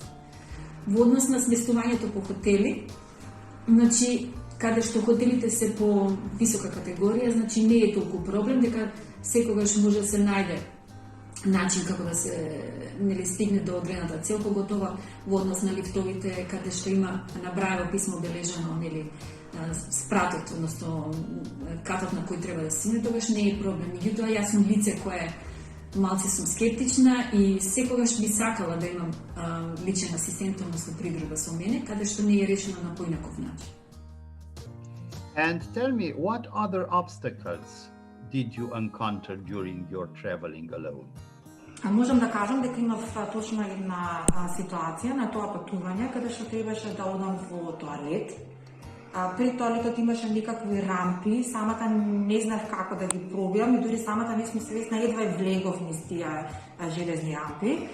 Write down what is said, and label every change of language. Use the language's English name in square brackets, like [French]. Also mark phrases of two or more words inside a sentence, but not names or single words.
[Macedonian] Во однос на сместувањето по хотели, значи, каде што хотелите се по висока категорија, значи не е толку проблем, дека секогаш може да се најде начин како да се стигне до одредената цел, поготово во однос на лифтовите, каде што има набраено писмо бележано, спратот, односно катот на кој треба да стигне, тогаш не е проблем. Меѓутоа, јас сум лице кое малце сум скептична и секогаш би сакала да имам личен асистент, односно придружба со мене, каде што не е решено на поинаков начин. [English] And tell me, what other obstacles did you encounter during your traveling alone? [Macedonian] Можам да кажам дека имав точно една ситуација на тоа патување каде што требаше да одам во тоалет. Пред тоалетот имаше некакви рампи, самата не знаев како да ги пробиам и дури самата не сум свесна, едва влегов низ тие железни рампи.